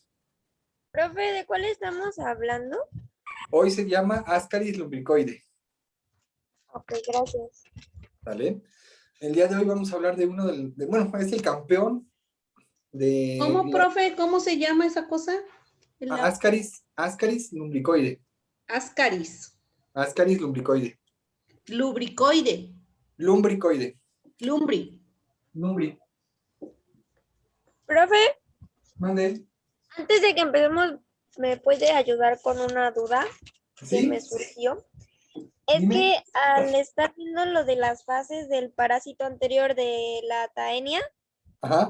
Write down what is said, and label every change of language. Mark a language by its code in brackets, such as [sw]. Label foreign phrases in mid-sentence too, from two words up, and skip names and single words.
[es] Profe, ¿de cuál estamos hablando? Hoy se llama Ascaris lumbricoide. Ok, gracias. ¿Vale? El día de hoy vamos a hablar de bueno, es el campeón de ¿Cómo, la profe? ¿Cómo se llama esa cosa? Ascaris lumbricoide. Ascaris. Ascaris lumbricoide. Lubricoide. Lumbricoide. Lumbri. Lumbri. Profe, Mande. antes de que empecemos, ¿me puede ayudar con una duda que me ¿Sí? surgió? Es Dime. que al estar viendo lo de las fases del parásito anterior de la taenia, Ajá.